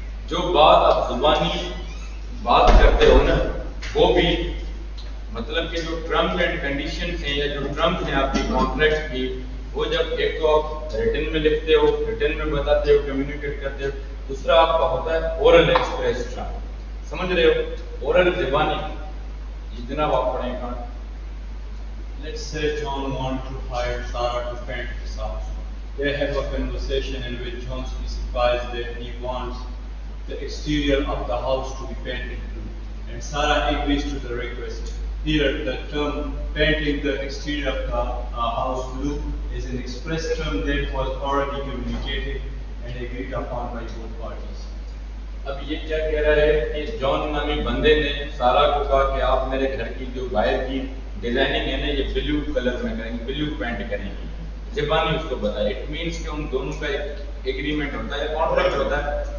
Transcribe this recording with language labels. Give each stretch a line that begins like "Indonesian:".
Hindi: जो बात आप जुबानी बात करते हो ना, वो भी मतलब कि जो टर्म्स एंड कंडीशंस हैं या जो टर्म्स हैं आपकी कॉन्ट्रैक्ट की, वो जब एक तो आप रिटन में लिखते हो, रिटन में बताते हो, कम्युनिकेट करते हो, दूसरा आपका होता है ओरल एक्सप्रेस टर्म। समझ रहे हो? ओरल जुबानी, ये जनाब आप पढ़ेंगे।
English: Let's say John wants to hire Sarah to paint his house. They have a conversation in which John specifies that he wants the exterior of the house to be painted blue, and Sarah agrees to the request. Here, the term painting the exterior of the house blue is an express term that was already communicated and agreed upon by both parties.
Hindi: अब ये क्या कह रहा है कि John नामी बंदे ने सारा को कहा कि आप मेरे घर की जो बाहर की डिजाइनिंग है ना ये ब्लू कलर में करेंगे, ब्लू पेंट करेंगे। ज़बानी उसको बताया, इट मींस कि उन दोनों का एक एग्रीमेंट होता है, कॉन्ट्रैक्ट होता है।